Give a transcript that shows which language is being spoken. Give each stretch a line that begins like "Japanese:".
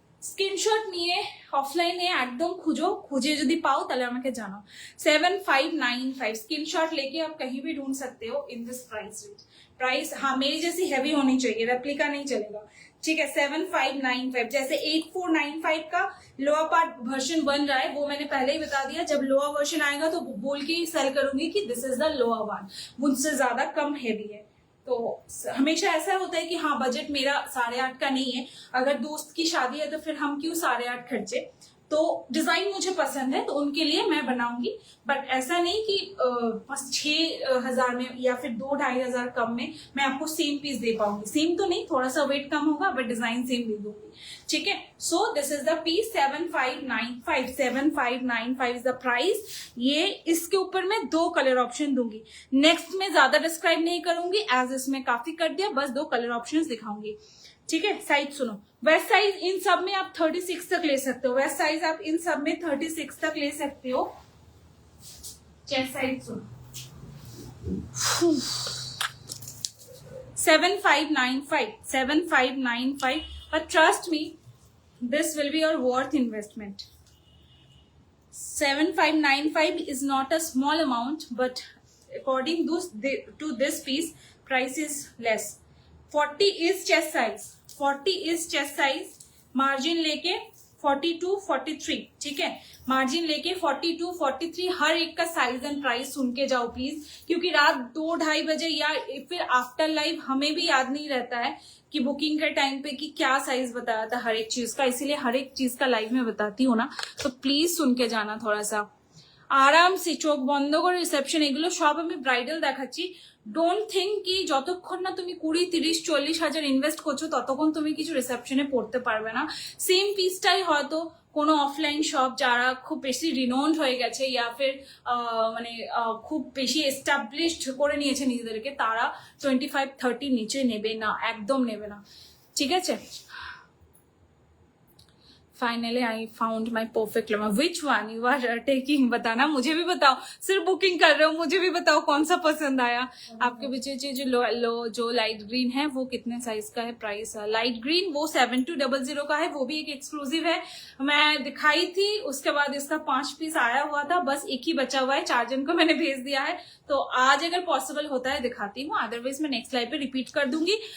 Bangla: Screenshot নিয়ে অফলাইনে একদম খুঁজে যদি পাও তাহলে আমাকে জানাও।
Hindi: 7595 स्क्रीनशॉट लेके आप कहीं भी ढूंढ सकते हो in this price range. Price हाँ मेरी जैसी हैवी होनी चाहिए, रेप्लिका नहीं चलेगा, ठीक है। 7595, जैसे 8495 का लोअर पार्ट वर्जन बन रहा है, वो मैंने पहले ही बता दिया। जब लोअर वर्जन आएगा तो बोल के ही सेल करूंगी कि
English: this is the lower one,
Hindi: मुझसे ज्यादा कम हैवी है। तो हमेशा ऐसा होता है कि हाँ बजट मेरा 8.5 का नहीं है, अगर दोस्त की शादी है तो फिर हम क्यों 8.5 खर्चे। तो डिजाइन मुझे पसंद है तो उनके लिए मैं बनाऊंगी, बट ऐसा नहीं कि 6,000 में या फिर 2-2.5 कम में मैं आपको सेम पीस दे पाऊंगी। सेम तो नहीं, थोड़ा सा वेट कम होगा बट डिजाइन सेम दे दूंगी, ठीक है।
English: So this is the piece 7595, 7595 is the price.
Hindi: ये इसके ऊपर मैं 2 कलर ऑप्शन दूंगी। नेक्स्ट में ज्यादा डिस्क्राइब नहीं करूंगी, एज इसमें काफी कर दिया, बस 2 कलर ऑप्शन दिखाऊंगी, ठीक है। साइज सुनो, वेस्ट साइज इन सब में आप 36 तक ले सकते हो। वेस्ट साइज आप इन सब में 36 तक ले सकते हो। चेस्ट साइज सुनो, 7595, 7595,
English: but trust me, this will be your worth investment. 7595 is not a small amount, but according to this piece, price is less. 40 is chest size,
Hindi: 40 is chest size, margin लेके 42, 43, ठीक है, margin लेके 42, 43, हर एक का size and price सुन के जाओ please, क्योंकि रात 2-2:30 बजे या फिर आफ्टर लाइव हमें भी याद नहीं रहता है कि बुकिंग के टाइम पे कि क्या साइज बताया था हर एक चीज का, इसीलिए हर एक चीज का लाइव में बताती हूँ ना, तो प्लीज सुन के जाना थोड़ा सा
Bangla: আরাম সে, চোখ বন্ধ করে রিসেপশন, এগুলো সব আমি ব্রাইডাল দেখাচ্ছি। ডোন্ট থিঙ্ক কি যতক্ষণ না তুমি 20, 30, 40 হাজার ইনভেস্ট করছো ততক্ষণ তুমি কিছু রিসেপশনে পড়তে পারবে না। সেম পিসটাই হয়তো কোনো অফলাইন শপ যারা খুব বেশি রিনোন্ড হয়ে গেছে ইয়া ফির মানে খুব বেশি এস্টাবলিশড করে নিয়েছে নিজেদেরকে, তারা 25-30 নিচে নেবে না, একদম নেবে না, ঠিক আছে।
English: Finally I found my perfect llama. Which one you are taking,
Hindi: बताना, मुझे भी बताओ, सिर्फ बुकिंग कर रहे हो, मुझे भी बताओ कौन सा पसंद आया आपके बच्चे। जो लाइट ग्रीन है वो कितने साइज का है, प्राइस लाइट ग्रीन वो 7200 का है, वो भी एक एक्सक्लूसिव है, मैं दिखाई थी, उसके बाद इसका 5 पीस आया हुआ था, बस एक ही बचा हुआ है, 4 जन को मैंने भेज दिया है, तो आज अगर पॉसिबल होता है दिखाती हूँ, अदरवाइज मैं नेक्स्ट लाइव पे रिपीट कर दूंगी।